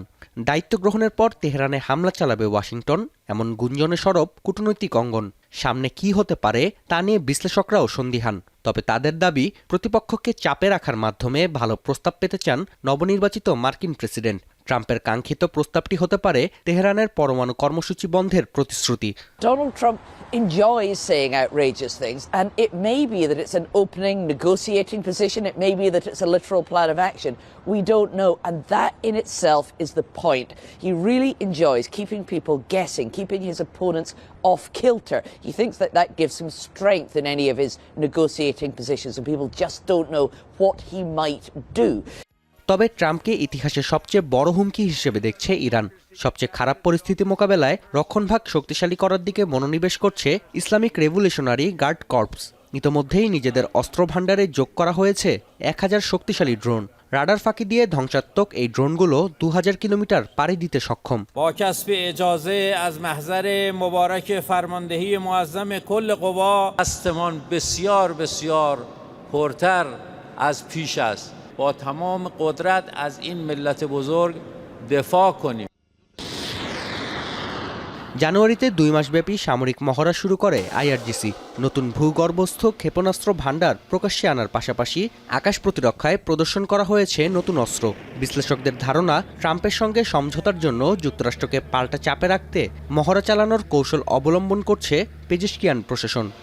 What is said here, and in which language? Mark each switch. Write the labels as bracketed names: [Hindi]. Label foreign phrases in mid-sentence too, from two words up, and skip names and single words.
[Bangla] দায়িত্ব গ্রহণের পর তেহরানে হামলা চালাবে ওয়াশিংটন, এমন গুঞ্জনে সরব কূটনৈতিক অঙ্গন। সামনে কি হতে পারে তা নিয়ে বিশ্লেষকরাও সন্দিহান। তবে তাদের দাবি, প্রতিপক্ষকে চাপে রাখার মাধ্যমে ভালো প্রস্তাব পেতে চান নবনির্বাচিত মার্কিন প্রেসিডেন্ট। ট্রাম্পের কাঙ্ক্ষিত প্রস্তাবটি হতে পারে তেহরানের পরমাণু কর্মসূচি বন্ধের প্রতিশ্রুতি। [English] Donald Trump enjoys saying outrageous things, and it may be that it's an opening negotiating position, it may be that it's a literal plan of action. We don't know, and that in itself is the point. He really enjoys keeping people guessing, keeping his opponents off kilter. He thinks that that gives him strength in any of his negotiating positions, and people just don't know what he might do. [Bangla] তবে ট্রাম্পকে ইতিহাসের সবচেয়ে বড় হুমকি হিসেবে দেখছে ইরান। সবচেয়ে খারাপ পরিস্থিতি মোকাবেলায় রক্ষণভাগ শক্তিশালী করার দিকে মনোনিবেশ করছে ইসলামিক রেভলিউশনারি গার্ড কর্পস। ইতোমধ্যেই নিজেদের অস্ত্র ভাণ্ডারে যোগ করা হয়েছে 1000 শক্তিশালী ড্রোন। রাডার ফাঁকি দিয়ে ধ্বংসাত্মক এই ড্রোনগুলো 2000 কিলোমিটার পাড়ি দিতে সক্ষম। [Persian] با کسب اجازه از محضر مبارک فرماندهی معظم کل قوا دستمان بسیار بسیار پرتر از پیش است. با تمام قدرت از این ملت بزرگ دفاع کنیم. [Bangla] জানুয়ারিতে 2 মাসব্যাপী সামরিক মহড়া শুরু করে আইআরজিসি। নতুন ভূগর্ভস্থ ক্ষেপণাস্ত্র ভাণ্ডার প্রকাশ্যে আনার পাশাপাশি আকাশ প্রতিরক্ষায় প্রদর্শন করা হয়েছে নতুন অস্ত্র। বিশ্লেষকদের ধারণা, ট্রাম্পের সঙ্গে সমঝোতার জন্য যুক্তরাষ্ট্রকে পাল্টা চাপে রাখতে মহড়া চালানোর কৌশল অবলম্বন করছে পেজেশকিয়ান প্রশাসন।